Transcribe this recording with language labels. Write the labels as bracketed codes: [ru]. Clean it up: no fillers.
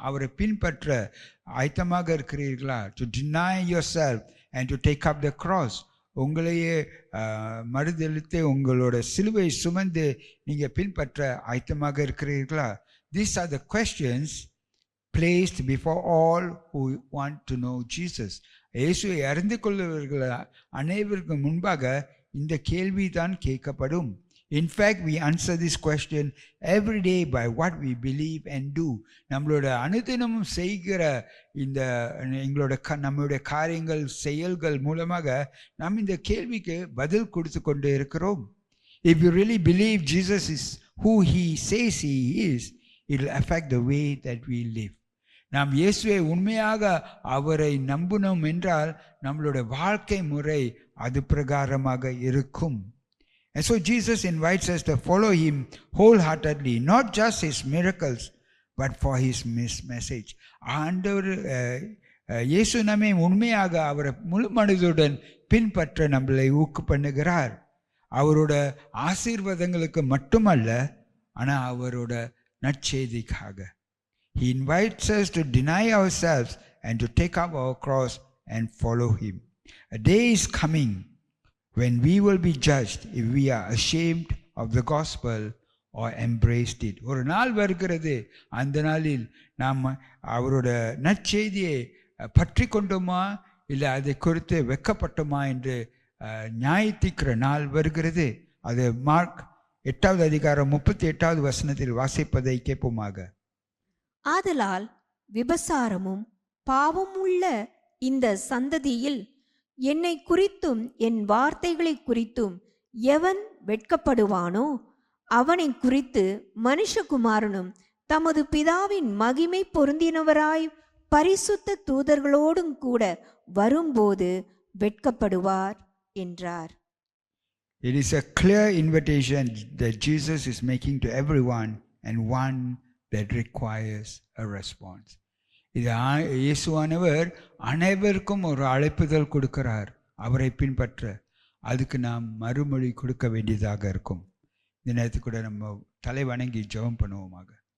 [ta] அவரை பின்பற்ற ஆயத்தமாக இருக்கிறீர்களா? [en] To deny yourself and to take up the cross. [ta] உங்களையே மறுதலித்து உங்களோட சிலுவை சுமந்து நீங்க பின்பற்ற ஆயத்தமாக இருக்கிறீர்களா? [en] These are the questions placed before all who want to know Jesus. [ta] இயேசுவை அறிந்து கொள்ளுவர்கள் அனைவருக்கு முன்பாக இந்த கேள்விதான் கேட்கப்படும். [en] In fact, we answer this question every day by what we believe and do. [ta] நம்மளோட அனுதினமும் செய்கிற இந்த நம்மளுடைய காரியங்கள் செயல்கள் மூலமாக நாம் இந்த கேள்விக்கு பதில் கொடுத்து கொண்டு இருக்கிறோம். [en] If you really believe Jesus is who he says he is, it will affect the way that we live. [ta] நாம் இயேசுவை உண்மையாக அவரை நம்பினோம் என்றால் நம்மளோட வாழ்க்கை முறை அது பிரகாரமாக இருக்கும். [en] And so Jesus invites us to follow him wholeheartedly, not just his miracles, but for his message. [ta] ஆண்டவர் இயேசு நம்மை உண்மையாக அவரை முழு மனதுடன் பின்பற்ற நம்மளை ஊக்கு பண்ணுகிறார். அவரோட ஆசீர்வாதங்களுக்கு மட்டுமல்ல, ஆனால் அவரோட நற்செய்திக்காக. [en] He invites us to deny ourselves and to take up our cross and follow him. A day is coming when we will be judged if we are ashamed of the gospel or embraced it. [ta] ஒரு நாள் வருகிறது, அந்த நாளில் நாம் அவரோட நற்செய்தியை பற்றி கொண்டோமா இல்லை அதை குறித்து வெக்கப்பட்டோமா என்று நியாயத்திக்கிற நாள் வருகிறது. அது மார்க் 8வது அதிகாரம் 38வது வசனத்தில் வாசிப்பதை கேட்போமாக. ஆதலால் விபசாரமும் பாவமுள்ள இந்த சந்ததியில் என்னை குறித்தும் என் வார்த்தைகளை குறித்தும் எவன் வெட்கப்படுவானோ அவனை குறித்து மனுஷகுமாரனும் தமது பிதாவின் மகிமை பொருந்தினவராய் பரிசுத்த தூதர்களோடும் கூட வரும்போது வெட்கப்படுவார் என்றார். [en] It is a clear invitation that Jesus is making to everyone, and one that requires a response. [ta] இது இயேசுவானவர் அனைவருக்கும் ஒரு அழைப்புதல் கொடுக்கிறார், அவரை பின்பற்ற. அதுக்கு நாம் மறுமொழி கொடுக்க வேண்டியதாக இருக்கும். இந்த நேரத்துக்கு கூட நம்ம தலை வணங்கி ஜெபம் பண்ணுவோமாக.